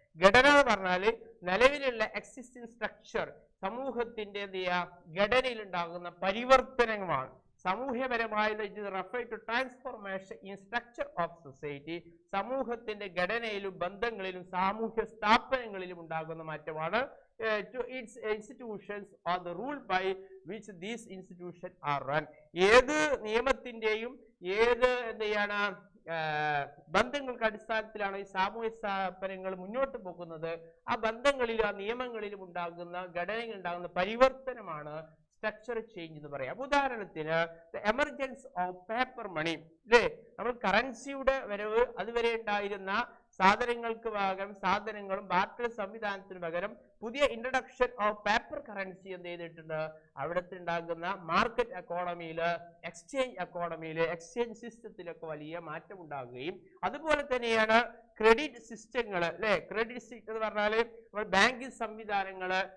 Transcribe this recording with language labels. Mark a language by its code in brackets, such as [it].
[ml] ഘടന എന്ന് പറഞ്ഞാൽ നിലവിലുള്ള എക്സിസ്റ്റിംഗ് സ്ട്രക്ചർ, സമൂഹത്തിന്റെ ഘടനയിൽ ഉണ്ടാകുന്ന പരിവർത്തനങ്ങളാണ്. സമൂഹപരമായ [en] transformation in structure of society, [ml] സമൂഹത്തിന്റെ ഘടനയിലും ബന്ധങ്ങളിലും സാമൂഹ്യ സ്ഥാപനങ്ങളിലും ഉണ്ടാകുന്ന മാറ്റമാണ്. [en] To its institutions or the rule by which these institutions are run. [ml] ഏത് നിയമത്തിന്റെയും ഏത് എന്താണ് ബന്ധങ്ങൾക്ക് അടിസ്ഥാനത്തിലാണ് ഈ സാമൂഹ്യ സ്ഥാപനങ്ങൾ മുന്നോട്ട് പോകുന്നത്, ആ ബന്ധങ്ങളിലും ആ നിയമങ്ങളിലും ഉണ്ടാകുന്ന ഘടനയിൽ ഉണ്ടാകുന്ന പരിവർത്തനമാണ് സ്ട്രക്ചർ ചേഞ്ച് എന്ന് പറയാം. ഉദാഹരണത്തിന് [en] emergence of paper money, [ml] അല്ലേ, നമ്മൾ കറൻസിയുടെ വരവ്, അതുവരെ ഉണ്ടായിരുന്ന സാധനങ്ങൾക്ക് പകരം സാധനങ്ങളും ബാർട്ടർ സംവിധാനത്തിന് പകരം പുതിയ [en] introduction of paper currency [ml] എന്ത് ചെയ്തിട്ടുണ്ട്, അവിടുത്തെ ഉണ്ടാകുന്ന മാർക്കറ്റ് എക്കോണമിയില്, എക്സ്ചേഞ്ച് എക്കോണമിയില്, എക്സ്ചേഞ്ച് സിസ്റ്റത്തിലൊക്കെ വലിയ മാറ്റം ഉണ്ടാകുകയും അതുപോലെ തന്നെയാണ് ക്രെഡിറ്റ് സിസ്റ്റങ്ങൾ, അല്ലെ, ക്രെഡിറ്റ് സിസ്റ്റം എന്ന് പറഞ്ഞാൽ ബാങ്കിങ് സംവിധാനങ്ങൾ